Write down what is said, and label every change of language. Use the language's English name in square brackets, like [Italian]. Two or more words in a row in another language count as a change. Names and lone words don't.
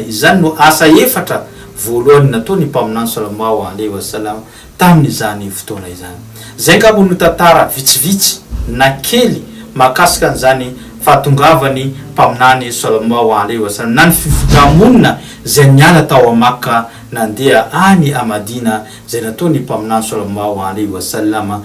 [Malagasy] Izany no asa efatra voalohany nataony mpaminany [Arabic] sallallahu alaihi wasallam [Malagasy] tamin'izany fotoana izany. Zay ngabo no tantara vitsivitsy na kely makasika an'izany fahatongavany mpaminany [Arabic] sallallahu alaihi wasallam [Malagasy] na ny fifindra-monina zay niala tao a Makka nandeha any a Madina zay nataony mpaminany [Arabic] sallallahu alaihi wasallam.